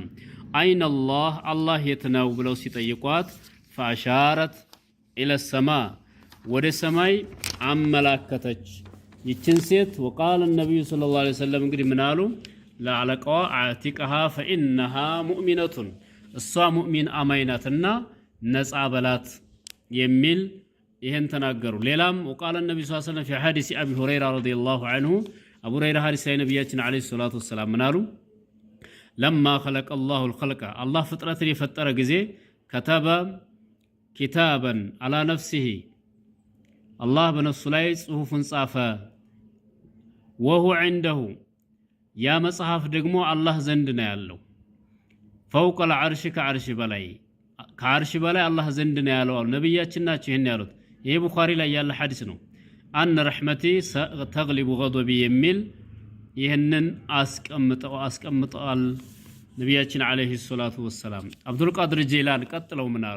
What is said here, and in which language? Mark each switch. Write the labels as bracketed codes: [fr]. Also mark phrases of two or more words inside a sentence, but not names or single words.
[ar] أين الله [am] አላህ የት ነው ብለው ሲጠይቋት [ar] فأشارت إلى السماء [am] ወደ ሰማይ አመላከተች ይችን ሴት። [ar] وقال النبي صلى الله عليه وسلم [am] እንግዲህ ምን አሉ ለአለቃዋ [ar] أعتقها فإنها مؤمنة [am] እሷ ሙእሚን አማይናትና ነፃ በላት የሚል ይሄን ተናገሩ። ሌላም [ar] وقال النبي صلى الله عليه وسلم في حديث ابي هريره رضي الله عنه [am] አቡ ሁረይራ ሐዲስ ላይ ነብያችን [ar] عليه الصلاة والسلام [am] ምን አሉ? ለማ [ar] خلق الله الخلق [am] አላህ ፍጥረትን የፈጠረ ጊዜ [ar] كتب كتابا على نفسه [am] አላህ በነፍሱ ላይ ጽሁፍን ጻፈ። ወሁ عنده ያ መጽሐፍ ደግሞ አላህ ዘንድ ነው ያለው። [ar] فوق العرش [am] ከዓርሽ በላይ ከዓርሽ በላይ አላህ ዘንድ ነው ያለው አሉ ነብያችን ናቸው ይሄን ያሉት። ይሄ ቡኻሪ ላይ ያለ ሐዲስ ነው። [ar] إن رحمتي تغلب غضبي [am] የሚል ይህንን አስቀምጠዋል ነቢያችን [ar] عليه الصلاة والسلام። [am] አብዱልቃድር ጀይላን ቀጥለው ምን አሉ?